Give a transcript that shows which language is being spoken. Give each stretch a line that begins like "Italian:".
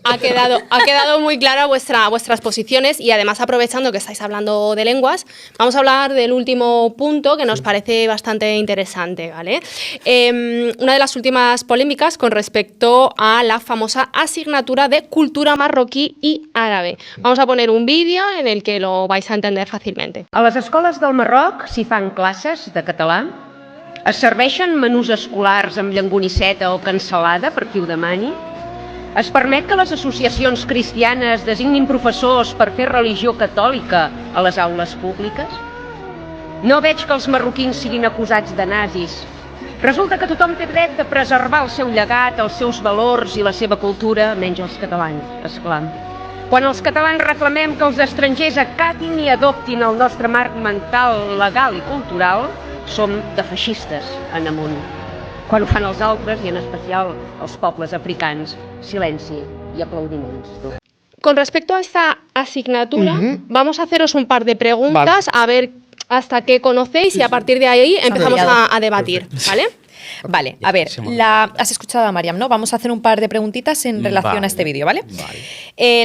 Spanish: Ha quedado muy clara vuestras posiciones, y además, aprovechando que estáis hablando de lenguas, vamos a hablar del último punto que nos parece bastante interesante, ¿vale? Una de las últimas polémicas con respecto a la famosa asignatura de cultura marroquí y árabe. Vamos a poner un vídeo en el que lo vais a entender fàcilmente.
Catalan: A les escoles del Marroc s'hi fan classes de català, es serveixen menús escolars amb llengoniceta o cansalada, per qui ho demani, es permet que les associacions cristianes designin professors per fer religió catòlica a les aules públiques. No veig que els marroquins siguin acusats de nazis. Resulta que tothom té dret de preservar el seu llegat, els seus valors i la seva cultura, menys els catalans, esclar. Quan els catalans reclamem que els estrangers acatin i adoptin el nostre marc mental, legal i cultural, som de feixistes en amunt. Quan ho fan els altres, i en especial els pobles africans, silenci i aplaudiments.
Spanish: Con respecto a esta asignatura, vamos a haceros un par de preguntas, a ver hasta qué conocéis, y a partir de ahí empezamos a debatir, ¿vale? Vale, a ver, Sí, muy bien. has escuchado a Mariam, ¿no? Vamos a hacer un par de preguntitas en relación a este vídeo, ¿vale? Vale.